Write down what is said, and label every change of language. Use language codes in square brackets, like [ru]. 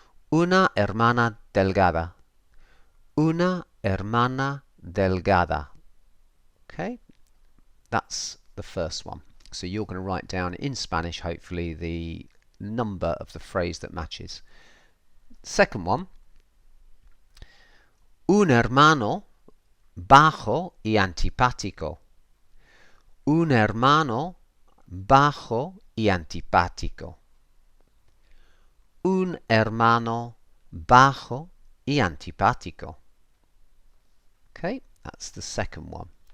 [es] Una hermana delgada. Una hermana delgada. [en] Okay, that's the first one. So you're going to write down in Spanish, hopefully, the number of the phrase that matches. Second one, [es] un hermano bajo y antipático. Un hermano bajo y antipático. Un hermano bajo y antipático. [en] Okay, that's the second one.